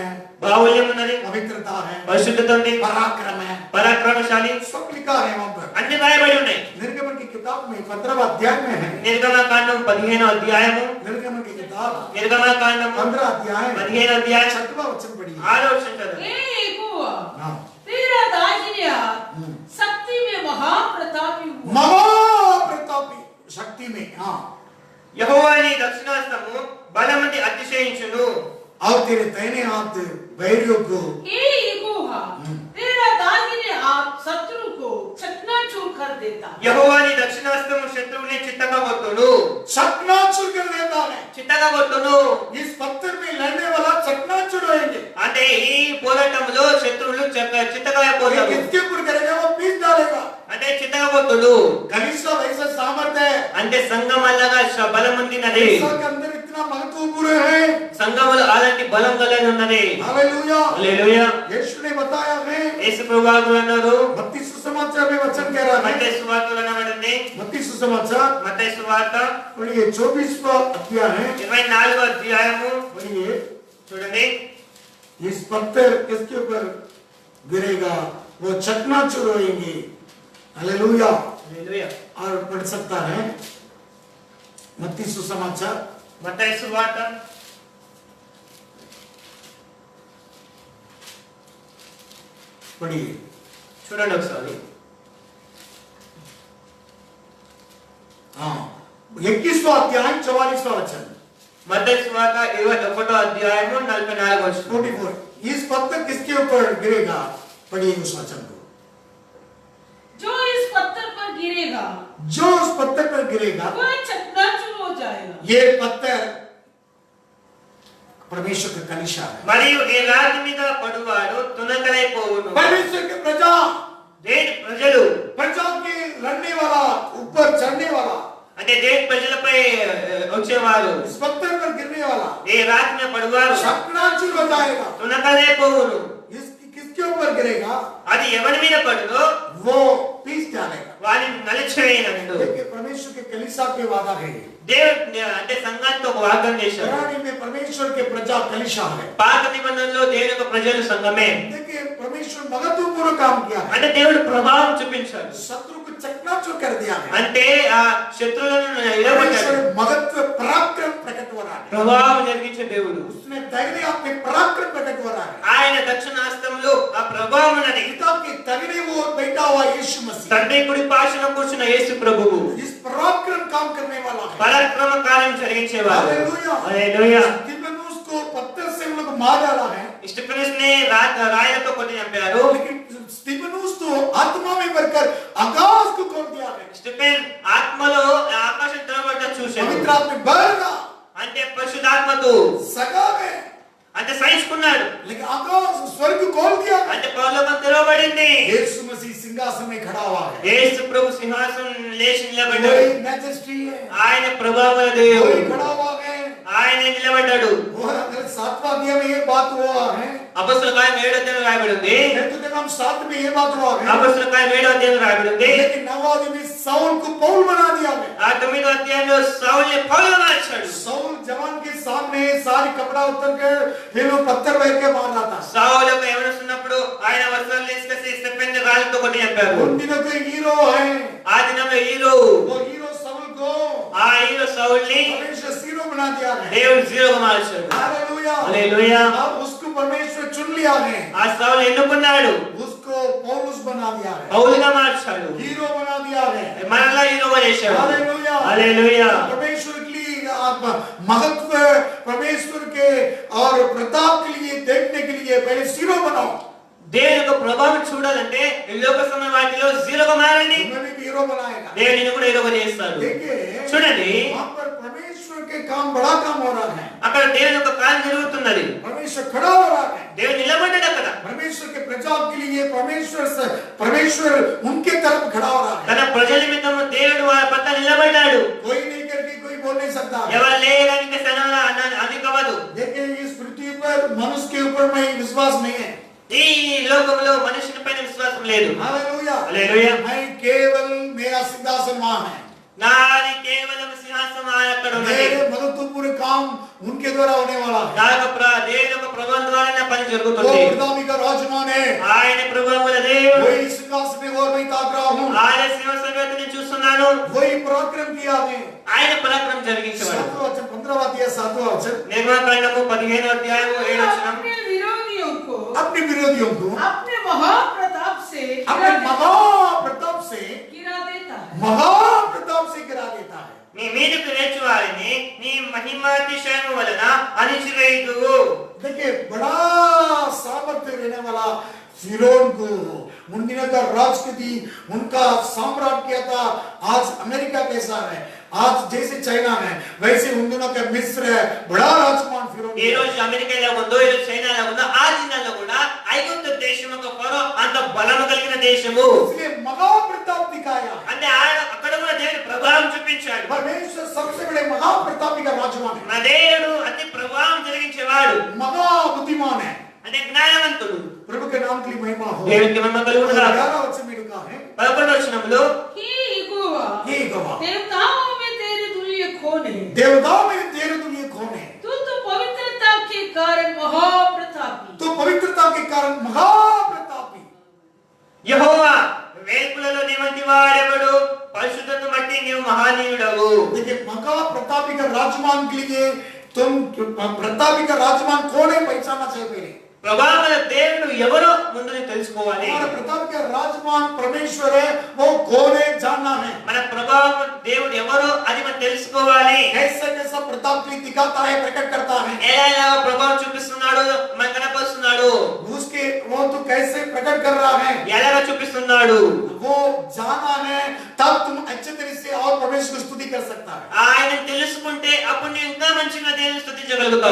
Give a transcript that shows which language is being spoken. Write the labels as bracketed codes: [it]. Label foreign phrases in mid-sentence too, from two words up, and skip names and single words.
[te] బాహుల్యం ఉన్నది, [hi] पवित्रता है, [te] పరిశుద్ధత ఉంది, [hi] पराक्रम है, [te] పరాక్రమశాలి, [hi] सब लिखा है वहां पर। [te] అన్ని రాయబడి ఉన్నాయి. [hi] निर्गमन की किताब में 15वां अध्याय में है। [te] నిర్గమకాండం 15వ అధ్యాయము, [hi] निर्गमन की किताब [te] నిర్గమకాండం [hi] 15 अध्याय [te] 15వ అధ్యాయం [hi] 6वां वचन पढ़िए। [te] 6వ వచనం చదవండి. [hi] हे यहोवा, हाँ। तेरा दाहिने हाथ शक्ति में महाप्रतापी हुआ। महाप्रतापी शक्ति में, हाँ, [te] యెహోవా నీ దక్షిణాస్తము బలమంది అతిశయించును. [hi] और तेरे दाहिने हाथ बैरियों को, हे यहोवा, तेरा दाहिने हाथ शत्रु को चकनाचूर कर देता। [te] యెహోవా నీ దక్షిణాస్తము శత్రువుని చిత్తగా కొట్టును. [hi] चकनाचूर कर देता है। [te] చిత్తగా కొట్టును. [hi] इस पत्थर में लड़ने वाला चकनाचूर होएंगे। [te] అంటే ఈ పోరాటంలో శత్రువులు చిత్తగా [hi] ये [te] పోతారు. [hi] किसके ऊपर करेगा? वो पीस डालेगा। [te] అంటే చిత్తగా కొట్టుడు. [hi] कलीसिया वैसा सामर्थ्य है। [te] అంటే సంఘం అలాగా బలం ఉందినది. [hi] कलीसिया के अंदर इतना महत्वपूर्ण है। [te] సంఘములు అలాంటి బలం కలిగి ఉన్నది. [hi] हालेलुया। [te] హల్లెలూయా. [hi] यीशु ने बताया है, [te] యేసు ప్రభువు అన్నారు, [hi] मत्ती सुसमाचार में वचन कह रहा है। [te] మత్తయి సువార్తలో అనబడింది. [hi] मत्ती सुसमाचार [te] మత్తయి సువార్త [hi] पढ़िए 24वां अध्याय है। [te] 24వ అధ్యాయము [hi] पढ़िए। [te] చూడండి. [hi] इस पत्थर किसके ऊपर गिरेगा? वो चकनाचूर होएंगे। हालेलुया। [te] హల్లెలూయా. [hi] और पढ़ सकता है मत्ती सुसमाचार [te] మత్తయి సువార్త [hi] पढ़िए। [te] చూడండి ఒకసారి. [hi] हाँ, 21वां अध्याय 44वां वचन। [te] మత్తయి సువార్త 21వ అధ్యాయము 44వ వచనం. [hi] 44। इस पत्थर किसके ऊपर गिरेगा? पढ़िए उस वचन को। जो इस पत्थर पर गिरेगा जो उस पत्थर पर गिरेगा, वह चकनाचूर हो जाएगा। ये पत्थर परमेश्वर का कलीसिया है। [te] మరియు ఈ రాతి మీద పడువాడు తునకలైపోవును. [hi] परमेश्वर के प्रजा, [te] దేని ప్రజలు [hi] प्रजा के लड़ने वाला, ऊपर चढ़ने वाला, [te] అంటే దేని ప్రజలపై వచ్చేవారు. [hi] इस पत्थर पर गिरने वाला [te] ఏ రాతి మీద పడువారు [hi] चकनाचूर हो जाएगा। [te] తునకలైపోవును. [hi] किसके ऊपर गिरेगा? [te] అది ఎవరి మీద పడుదో [hi] वो पीस डालेगा। [te] వారిని నలిచివేయనండు. [hi] देखिए परमेश्वर के कलीसिया के वादा है। [te] దేవుడు అంటే సంఘానికి ఒక వాగ్దానం చేశాడు. [hi] पुराने में परमेश्वर के प्रजा कलीसिया है। [te] పాత నిబంధనలో దేవుని యొక్క ప్రజలు సంఘమే. [hi] देखिए परमेश्वर महत्वपूर्ण काम किया है। [te] అంటే దేవుడు ప్రభావం చూపించాడు. [hi] शत्रु को चकनाचूर कर दिया है। [te] అంటే ఆ శత్రువులను నిలబెట్టాడు. [hi] परमेश्वर महत्व पराक्रम प्रकट हो रहा है। [te] ప్రభావం జరిగించే దేవుడు. [hi] उसने दाहिने हाथ में पराक्रम प्रकट हो रहा है। [te] ఆయన దక్షిణాస్తంలో ఆ ప్రభావం ఉన్నది. [hi] पिता के दाहिने ओर बैठा हुआ यीशु मसीह [te] తండ్రి కుడి పార్శ్వన కూర్చున్న యేసు ప్రభువు [hi] इस पराक्रम काम करने वाला है। [te] పరాక్రమ కార్యం జరిగించేవాడు. [hi] हालेलुया। [te] హల్లెలూయా. [hi] स्तिफनुस को पत्थर से उन लोग मार डाला है, [te] స్టెఫెనస్ని రాయలతో కొట్టి చంపారు. [hi] लेकिन स्तिफनुस तो आत्मा में भरकर आकाश को खोल दिया है। [te] స్టెఫెన్ ఆత్మలో ఆకాశం తెరవబడ్డ చూశాడు. [hi] पवित्र आत्मा में भरगा [te] అంటే పరిశుద్ధాత్మతో [hi] सगा में, [te] అంటే సహించుకున్నాడు. [hi] लेकिन आकाश स्वर्ग खोल दिया है। [te] అంటే పరలోకం తెరవబడింది. [hi] यीशु मसीह सिंहासन में खड़ा हुआ है। [te] యేసు ప్రభు సింహాసనం లేచి నిలబడ్డాడు. [hi] वही मैजेस्टी है, [te] ఆయన ప్రభావ దేవుడు. [hi] वही खड़ा हुआ है। [te] ఆయన నిలబడ్డాడు. [hi] वो अगर 7वां अध्याय में ये बात हुआ है, [te] అపొస్తలుల కార్యం 7వ అధ్యాయం రాయబడి ఉంది. [hi] निर्गमन 7 में ये बात हुआ है, [te] అపొస్తలుల కార్యం 7వ అధ్యాయం రాయబడి ఉంది. [hi] लेकिन 9वां अध्याय में साउल को पौल बना दिया है। [te] ఆ 9వ అధ్యాయంలో సౌలుని పౌలుగా మార్చాడు. [hi] साउल जवान के सामने सारी कपड़ा उतर कर ये लोग पत्थर फेंक के मार रहा था। [te] సౌలు ఒక యవనస్తున్నప్పుడు ఆయన వస్త్రాలు తీసుకొచ్చి స్టెఫెన్ని రాళ్ళతో కొట్టి చంపారు. [hi] उन दिनों के हीरो है, [te] ఆ దినంలో హీరో [hi] वो हीरो साउल को [te] ఆ హీరో సౌలుని [hi] परमेश्वर जीरो बना दिया है। [te] దేవుడు జీరోగా మార్చాడు. [hi] हालेलुया। [te] హల్లెలూయా. [hi] अब उसको परमेश्वर चुन लिया है, [te] ఆ సౌలు ఎన్నుకున్నాడు. [hi] उसको पौलुस बना दिया है, [te] పౌలుగా మార్చాడు. [hi] हीरो बना दिया है। [te] మనలా హీరోగా చేశాడు. [hi] हालेलुया। [te] హల్లెలూయా. [hi] परमेश्वर के लिए आप महत्व, परमेश्वर के और प्रताप के लिए देखने के लिए पहले जीरो बनाओ। [te] దేవుని యొక్క ప్రభావం చూడాలంటే ఈ లోక సమయ వాటిలో జీరోగా మారండి. [hi] तुम्हें भी हीरो बनाएगा। [te] దేవుడిని కూడా హీరోగా చేస్తాడు. [hi] देखिए [te] చూడండి [hi] वहाँ पर परमेश्वर के काम बड़ा काम हो रहा है। [te] అక్కడ దేవుని యొక్క కార్యం జరుగుతున్నది. [hi] परमेश्वर खड़ा हो रहा है। [te] దేవుడు నిలబడ్డాడు అక్కడ. [hi] परमेश्वर के प्रजा के लिए परमेश्वर उनके तरफ खड़ा हो रहा है। [te] తన ప్రజల నిమిత్తం దేవుడు వారి పట్ల నిలబడ్డాడు. [hi] कोई नहीं करके कोई बोल नहीं सकता। [te] ఎవరు లేరని సనన అది కాదు. [hi] देखिए इस पृथ्वी पर मनुष्य के ऊपर में विश्वास नहीं है। [te] ఈ లోకంలో మనుషుని పైన విశ్వాసం లేదు. [hi] हालेलुया हालेलुया. मैं केवल मेरा सिंहासन वहाँ है। [te] నాది కేవలం సింహాసనం అక్కడ ఉన్నది. [hi] मेरे महत्वपूर्ण काम उनके द्वारा होने वाला है। [te] నా యొక్క దేవుని యొక్క ప్రభావం ద్వారా పని [hi] वो [te] జరుగుతుంది. [hi] प्रधानी का राजमान है। [te] ఆయన ప్రభువుల దేవుడు. [hi] वही सिंहासन में और मैं ताक रहा हूँ। [te] ఆయన సింహాసనం మీద నేను చూస్తున్నాను. [hi] वही पराक्रम किया है। [te] ఆయన పరాక్రమం జరిగించేవాడు. [hi] 7वां वचन 15वां अध्याय 7वां वचन [te] నిర్గమకాండము 15వ అధ్యాయము 7వ [hi] वह [te] వచనం. [hi] अपने विरोधियों को अपने विरोधियों को अपने महाप्रताप से अपने महाप्रताप से गिरा देता है। महाप्रताप से गिरा देता है। [te] నీ మీదకు లేచు వారిని నీ మహిమాతిశయము వలన అణిచివేయుదువు. [hi] देखिए बड़ा सामर्थ्य रहने वाला फिरौन को उन दिनों का राजगद्दी उनका सम्राट किया था। आज अमेरिका कैसा है, आज जैसे चाइना है वैसे उन दिनों का मिस्र है। बड़ा राजकुमार फिरौन [te] ఈ రోజు అమెరికా ఎలా ఉందో ఈ రోజు చైనా ఎలా ఉందో ఆ దినాల్లో కూడా ఐగుప్తు దేశం ఒక ఫరో అంత బలము కలిగిన దేశము. [hi] इसलिए महाप्रताप दिखाया। [te] అంటే అక్కడ కూడా దేవుని ప్రభావం చూపించాడు. [hi] परमेश्वर सबसे बड़े महाप्रतापी का राजकुमार है। [te] నా దేవుడు అతి ప్రభావం జరిగించేవాడు. [hi] महा बुद्धिमान है। [te] అంటే జ్ఞానవంతుడు. [hi] प्रभु के नाम के लिए महिमा हो। [te] దేవునికి మహిమ కలుగును గాక. [hi] 11वां वचन में लिखा है [te] 11వ వచనంలో [hi] हे यहोवा, हे गवाह देवताओं में तेरे तुल्य कौन है? देवताओं में तेरे तुल्य कौन है? तू तो पवित्रता के कारण महाप्रतापी। तो पवित्रता के कारण महाप्रतापी। [te] యెహోవా వేల్పులలో నీవంటి వాడెవడు? పరిశుద్ధతను బట్టి నీవు మహనీయుడవు. [hi] देखिए महाप्रतापी का राजमान के लिए तुम प्रतापी का राजमान कौन है पहचानना चाहिए पहले। [te] ప్రభావముల దేవుడు ఎవరో ముందు తెలుసుకోవాలి. [hi] हमारा प्रताप का राजमान परमेश्वर है, वो कौन है जानना है। [te] మన ప్రభావం దేవుడు ఎవరో అది మనం తెలుసుకోవాలి. [hi] कैसा कैसा प्रताप के लिए दिखाता है, प्रकट करता है। [te] ఎలా ఎలా ప్రభావం చూపిస్తున్నాడు మనకు కనపరుస్తున్నాడు. [hi] उसके वो तो कैसे प्रकट कर रहा है [te] ఎలాగా చూపిస్తున్నాడు [hi] वो जाना है, तब तुम अच्छे तरह से और परमेश्वर की स्तुति कर सकता है। [te] ఆయన తెలుసుకుంటే అప్పుడు నువ్వు ఇంకా మంచిగా దేవుని స్తుతించగలుగుతావు.